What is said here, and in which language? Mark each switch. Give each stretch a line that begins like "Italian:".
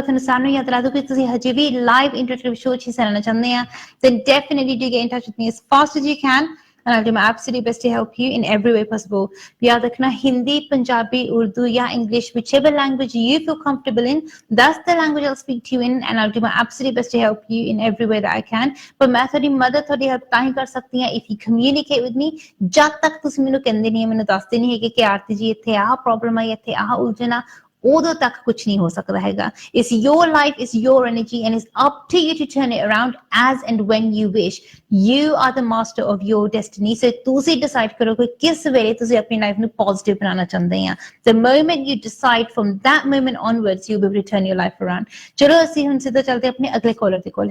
Punjabi: ਤੁਹਾਨੂੰ ਸਾਰਿਆਂ ਨੂੰ ਯਾਦ ਰੱਖੋ ਕਿ ਤੁਸੀਂ ਹਜੇ ਵੀ ਲਾਈਵ ਇੰਟਰੈਕਟਿਵ ਸ਼ੋਅ 'ਚ ਹਿੱਸਾ ਲੈਣਾ ਚਾਹੁੰਦੇ ਆ
English: then definitely do get in touch with me as fast as you can and I'll do my absolute best to help you in every way possible.
Hindi: याद रखना
English: Hindi, Punjabi, Urdu या English, whichever language you feel comfortable in, that's the language I'll speak to you in and I'll do my absolute best to help you in every way that I can. But
Hindi: मैं थोड़ी मदद थोड़ी
English: help
Punjabi: ਤਾਂ ਹੀ ਕਰ ਸਕਦੀ ਹਾਂ
English: if you communicate with me.
Punjabi: ਜਦ ਤੱਕ ਤੁਸੀਂ ਮੈਨੂੰ ਕਹਿੰਦੇ ਨਹੀਂ, ਮੈਨੂੰ ਦੱਸਦੇ ਨਹੀਂ ਹੈਗੇ ਕਿ ਆਰਤੀ ਜੀ ਇੱਥੇ ਆਹ ਪ੍ਰੋਬਲਮ ਆਈ, ਇੱਥੇ ਆਹ ਉਲਝਣ ਆ, ਉਦੋਂ ਤੱਕ ਕੁਝ ਨਹੀਂ ਹੋ ਸਕਦਾ ਹੈਗਾ.
English: It's your life, it's your energy and it's up to you to turn it around as and when you wish. You are the master of your destiny.
Punjabi: So ਤੁਸੀਂ decide ਕਰੋ ਕਿ ਕਿਸ ਵੇਲੇ ਤੁਸੀਂ ਆਪਣੀ ਲਾਈਫ ਨੂੰ ਪੋਜ਼ਿਟਿਵ ਬਣਾਉਣਾ ਚਾਹੁੰਦੇ ਆ.
English: The moment you decide, from that moment onwards you'll be able to turn your life around.
Punjabi: ਚਲੋ ਅਸੀਂ ਹੁਣ ਸਿੱਧਾ ਚੱਲਦੇ ਆਪਣੇ ਅਗਲੇ ਕਾਲਰ ਦੇ ਕੋਲ.